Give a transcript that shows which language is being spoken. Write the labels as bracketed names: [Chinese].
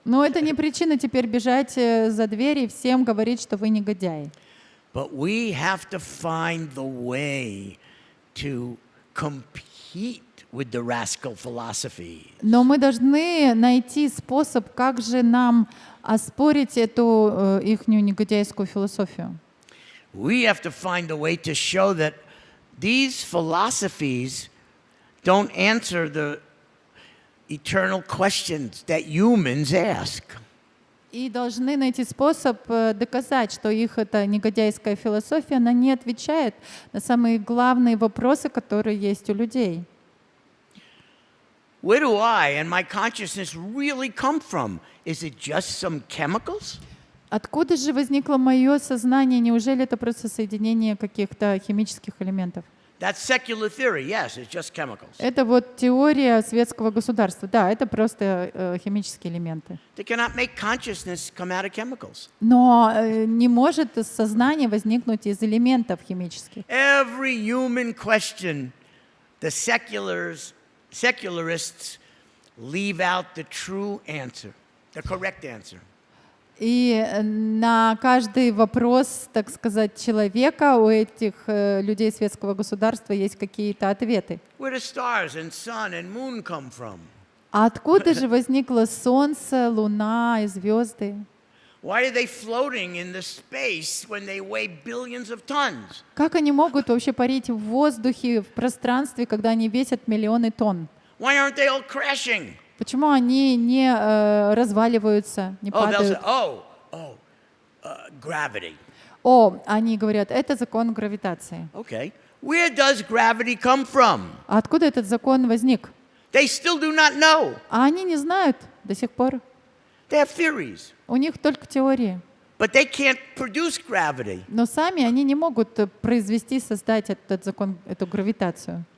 [Russian] Но это не причина теперь бежать за дверь и всем говорить, что вы негодяи. [English] But we have to find the way to compete with the rascal philosophy. [Russian] Но мы должны найти способ, как же нам оспорить эту ихнюю негодяйскую философию. [English] We have to find a way to show that these philosophies don't answer the eternal questions that humans ask. [Russian] И должны найти способ доказать, что их эта негодяйская философия, она не отвечает на самые главные вопросы, которые есть у людей. [English] Where do I and my consciousness really come from? Is it just some chemicals? [Russian] Откуда же возникло мое сознание? Неужели это просто соединение каких-то химических элементов? [English] That's secular theory. Yes, it's just chemicals. [Russian] Это вот теория светского государства. Да, это просто химические элементы. [English] They cannot make consciousness come out of chemicals. [Russian] Но не может сознание возникнуть из элементов химических. [English] Every human question, the secularists leave out the true answer, the correct answer. [Russian] И на каждый вопрос, так сказать, человека у этих людей светского государства есть какие-то ответы. [English] Where do stars and sun and moon come from? [Russian] А откуда же возникло солнце, луна и звезды? [English] Why are they floating in the space when they weigh billions of tons? [Russian] Как они могут вообще парить в воздухе, в пространстве, когда они весят миллионы тонн? [English] Why aren't they all crashing? [Russian] Почему они не разваливаются, не [English] Oh, they'll say, [Russian] падают? [English] gravity. [Russian] Они говорят, это закон гравитации. [English] Okay. Where does gravity come from? [Russian] А откуда этот закон возник? [English] They still do not know. [Russian] А они не знают до сих пор. [English] They have theories, [Russian] У них только теории. [English] but they can't produce gravity. [Russian] Но сами они не могут произвести, создать этот закон, эту гравитацию.